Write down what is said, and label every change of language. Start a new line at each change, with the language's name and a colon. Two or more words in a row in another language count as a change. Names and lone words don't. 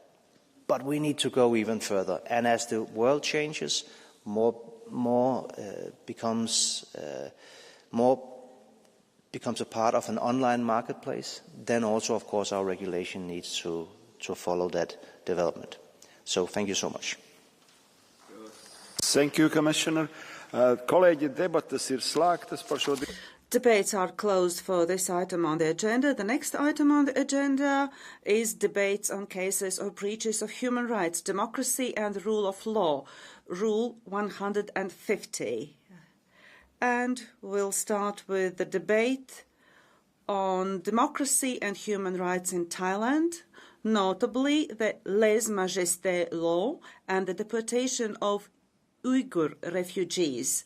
English: But we need to go even further. And as the world changes, more becomes a part of an online marketplace, then also, of course, our regulation needs to follow that development. So thank you so much. Thank you, Commissioner.
Latvian: Kolēģi, debatas ir slēgtas par šo.
English: Debates are closed for this item on the agenda. The next item on the agenda is debates on cases of breaches of human rights, democracy and the rule of law, Rule 150. And we'll start with the debate on democracy and human rights in Thailand, notably the lèse-majesté law and the deportation of Uyghur refugees.